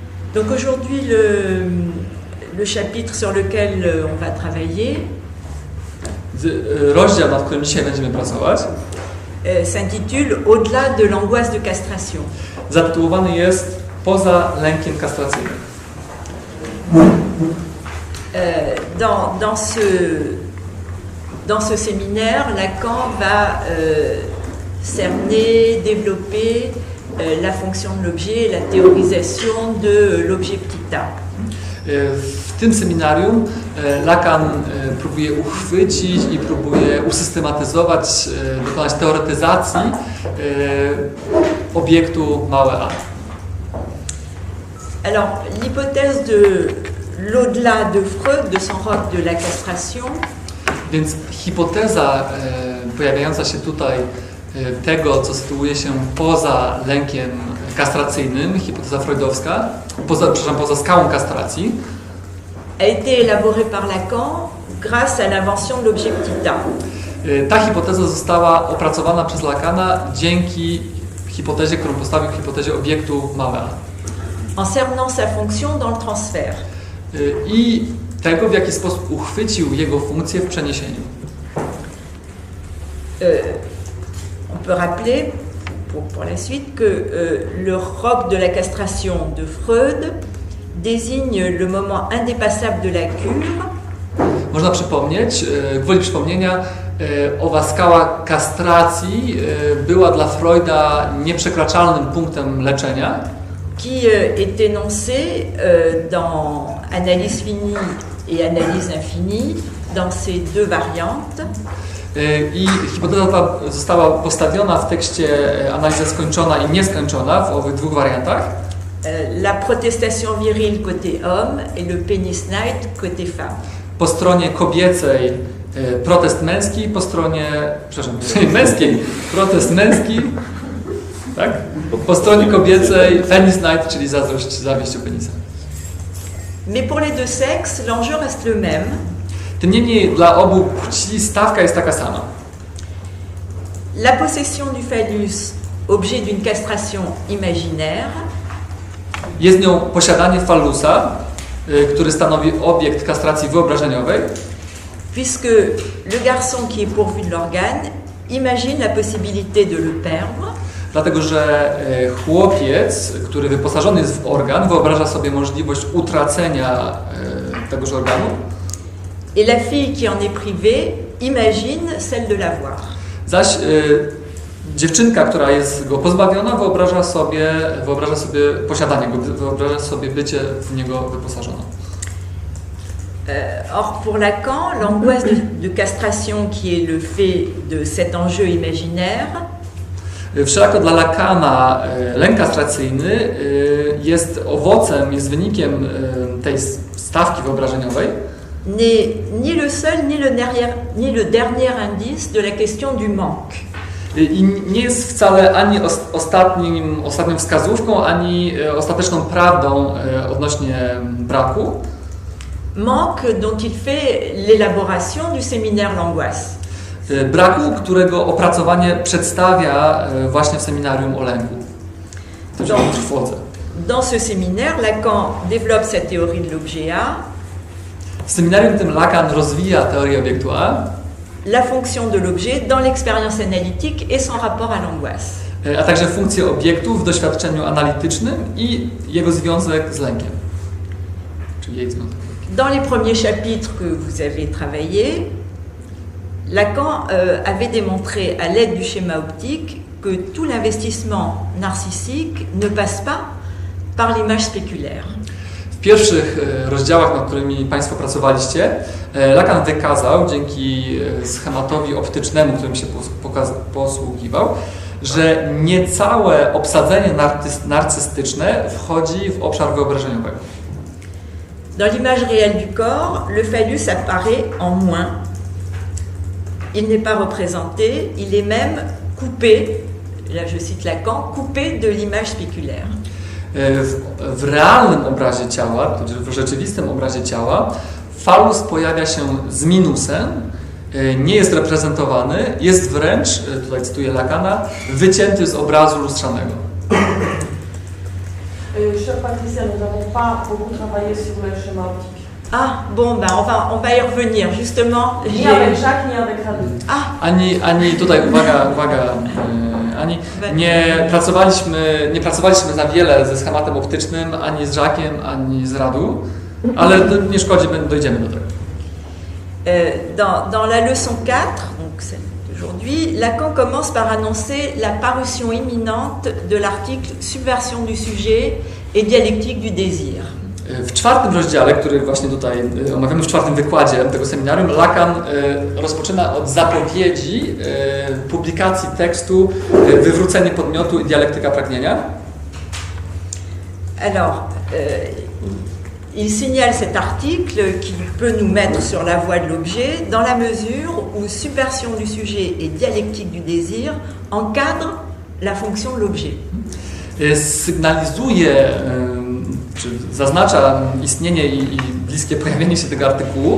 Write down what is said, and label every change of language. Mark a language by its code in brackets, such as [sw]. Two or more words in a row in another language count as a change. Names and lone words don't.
[fr] Donc aujourd'hui, le chapitre sur lequel on va travailler [pl] rozdział, nad którym dzisiaj będziemy pracować, [fr] s'intitule Au-delà de l'angoisse de castration. [pl] zatytułowany jest Poza lękiem kastracyjnym. [fr] Dans ce séminaire, Lacan va cerner, développer la fonction de l'objet et la théorisation de l'objet petit a. [pl] W tym seminarium Lacan próbuje uchwycić i próbuje usystematyzować, dokonać teoretyzacji obiektu małe a. [fr] Alors, l'hypothèse de l'au-delà de Freud, de son roc de la castration, [pl] Więc hipoteza pojawiająca się tutaj tego, co sytuuje się poza lękiem kastracyjnym, hipoteza freudowska, poza skałą kastracji, [fr] a été élaborée par Lacan grâce à l'invention de l'objet petit a. [pl] Ta hipoteza została opracowana przez Lacana dzięki hipotezie, którą postawił, hipotezie obiektu małe a. [fr] En cernant sa fonction dans le transfert. [pl] I tego, w jaki sposób uchwycił jego funkcję w przeniesieniu. [fr] On peut rappeler, pour la suite, que le roc de la castration de Freud désigne le moment indépassable de la cure. [pl] Można przypomnieć, gwoli przypomnienia, owa skała kastracji była dla Freuda nieprzekraczalnym punktem leczenia, [fr] qui est énoncé dans Analyse finie et Analyse infinie, dans ces deux variantes. [pl] I hipoteza ta została postawiona w tekście Analiza skończona i nieskończona w owych dwóch wariantach. [fr] La protestation virile côté homme et le pénis night côté femme. [pl] Po stronie kobiecej protest męski, po stronie, męskiej protest męski, tak? Po stronie kobiecej penis night, czyli zawiść o penisa. [fr] Mais pour les deux sexes, l'enjeu reste le même. [pl] Tym niemniej dla obu płci stawka jest taka sama. [fr] La possession du phallus, objet d'une castration imaginaire. [pl] Jest nią posiadanie fallusa, który stanowi obiekt kastracji wyobrażeniowej. [fr] Puisque le garçon qui est pourvu de l'organe imagine la possibilité de le perdre. [pl] Dlatego, że chłopiec, który wyposażony jest w organ, wyobraża sobie możliwość utracenia tegoż organu. [fr] Et la fille qui en est privée imagine celle de l'avoir. [pl] Zaś dziewczynka, która jest go pozbawiona, wyobraża sobie posiadanie go, wyobraża sobie bycie w niego wyposażoną. [fr] Or, pour Lacan, l'angoisse de castration qui est le fait de cet enjeu imaginaire [pl] Wszelako dla Lacana lęk kastracyjny jest owocem, jest wynikiem tej stawki wyobrażeniowej. [fr] n'est ni le seul ni le dernier indice de la question du manque. [pl] I nie jest wcale ani ostatnią wskazówką, ani ostateczną prawdą odnośnie braku. [fr] Manque dont il fait l'élaboration du séminaire L'Angoisse. [pl] Braku, którego opracowanie przedstawia właśnie w seminarium o lęku, o trwodze. [fr] Dans ce séminaire, Lacan développe sa théorie de l'objet A. [pl] W seminarium tym Lacan rozwija teorię obiektu A, [fr] la fonction de l'objet dans l'expérience analytique et son rapport à l'angoisse. [pl] A także funkcję obiektu w doświadczeniu analitycznym i jego związek z lękiem. Czyli jej związek. [fr] Dans les premiers chapitres que vous avez travaillés, Lacan avait démontré à l'aide du schéma optique que tout l'investissement narcissique ne passe pas par l'image spéculaire. [pl] W pierwszych rozdziałach, nad którymi Państwo pracowaliście, Lacan wykazał, dzięki schematowi optycznemu, którym się posługiwał, że niecałe obsadzenie narcystyczne wchodzi w obszar wyobrażeniowego. [fr] Dans l'image réelle du corps, le phallus apparaît en moins. Il n'est pas représenté, il est même coupé, là je cite Lacan, coupé de l'image spéculaire. [pl] W realnym obrazie ciała, w rzeczywistym obrazie ciała, fallus pojawia się z minusem, nie jest reprezentowany, jest wręcz, tutaj cytuję Lacana, wycięty z obrazu lustrzanego. [fr] Chère Patricia, nous n'avons pas beaucoup travaillé sur le schéma optique. Ah, bon, ben on va y revenir, justement. Ni avec Jacques, ni avec Radu. [pl] Ani tutaj, uwaga, Ani, nie pracowaliśmy za wiele ze schematem optycznym, ani z Jacques'em, ani z Radu, ale nie szkodzi, dojdziemy do tego. [fr] Dans la leçon 4, donc celle d'aujourd'hui, Lacan commence par annoncer la parution imminente de l'article Subversion du sujet et dialectique du désir. [pl] W czwartym rozdziale, który właśnie tutaj omawiamy w czwartym wykładzie tego seminarium, Lacan rozpoczyna od zapowiedzi publikacji tekstu Wywrócenie podmiotu i dialektyka pragnienia. [fr] Alors, il signale cet article qui peut nous mettre sur la voie de l'objet dans la mesure où subversion du sujet et dialectique du désir encadrent la fonction de l'objet. [pl] Sygnalizuje, czy zaznacza istnienie i bliskie pojawienie się tego artykułu.